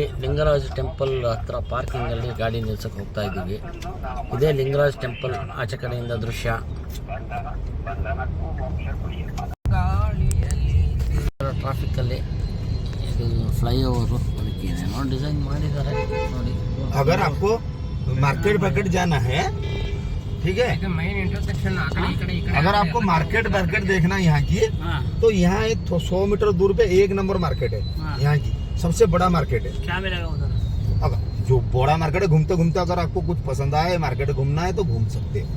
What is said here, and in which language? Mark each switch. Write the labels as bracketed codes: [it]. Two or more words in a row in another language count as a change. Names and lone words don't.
[kn] ಲಿಂಗರಾಜ್ ಟೆಂಪಲ್ ಹತ್ರ ಪಾರ್ಕಿಂಗಲ್ಲಿ ಗಾಡಿ ನಿಲ್ಸಕ್ಕೆ ಹೋಗ್ತಾ ಇದ್ದೀವಿ. ಇದೇ ಲಿಂಗರಾಜ್ ಟೆಂಪಲ್ ಆಚೆ ಕಡೆಯಿಂದ ದೃಶ್ಯ. ಟ್ರಾಫಿಕ್ಕಲ್ಲಿ ಇದು ಫ್ಲೈಓವರು ಅದಕ್ಕೆ ಏನೋ ಡಿಸೈನ್ ಮಾಡಿದ್ದಾರೆ ನೋಡಿ. [hi] अगर आपको मार्केट बकेट जाना है, ठीक है, [en] main intersection [hi] अगर आपको मार्केट बकेट देखना है यहाँ की, हाँ तो यहाँ 100 मीटर दूर पे 1 नंबर मार्केट है. हाँ। यहाँ की सबसे बड़ा मार्केट है. क्या मिलेगा उधर? अब जो बड़ा मार्केट है, घूमते घूमते अगर आपको कुछ पसंद आए, मार्केट घूमना है तो घूम सकते हैं.